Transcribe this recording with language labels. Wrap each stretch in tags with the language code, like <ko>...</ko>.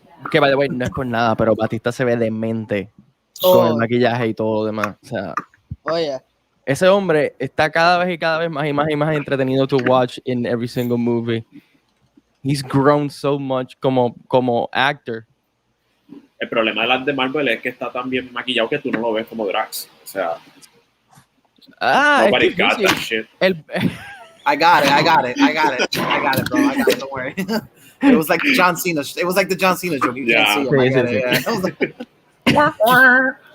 <es>que</es> <en>by the way,</en> <es>no es por nada, pero Batista se ve demente con el maquillaje y todo lo demás. O sea, ese hombre está cada vez más y más entretenido</es> <en>to watch in every single movie. He's grown so much</en> <es>como actor. El problema de las de Marvel es que está tan bien maquillado que tú no lo ves como Drax. O sea,</es> <en>nobody got that shit. I got it, bro. I got it. Don't worry. It was like the John Cena. It was like the John Cena joke. You can't see him. I got it. Yeah.</en>